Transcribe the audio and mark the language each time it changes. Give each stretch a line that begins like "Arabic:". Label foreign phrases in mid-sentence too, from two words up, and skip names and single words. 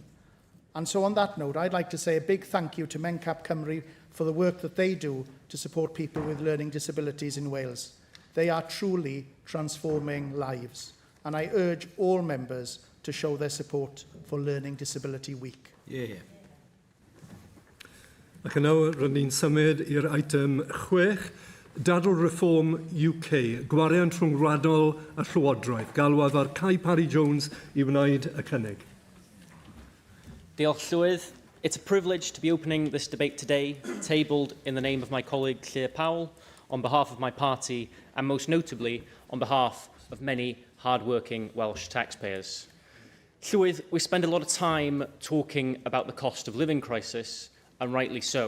English: And so on that note, I'd like to say a big thank you to Mencap Cymru for the work that they do to support people with learning disabilities in Wales. They are truly transforming lives. And I urge all members to show their support for Learning Disability Week. Yeah.
Welsh: Ac yn nawr, rydyn ni'n symud i'r item 6, Dadl Reform UK, gwariant rhyngwladol a Llywodraeth. Galwad ar Cai Parry-Jones I wneud y cynnig. Diolch Llywydd.
English: It's a privilege to be opening this debate today, tabled in the name of my colleague Llawn Powell, on behalf of my party, and most notably on behalf of many hard-working Welsh taxpayers. Llywydd, we spend a lot of time talking about the cost of living crisis, and rightly so.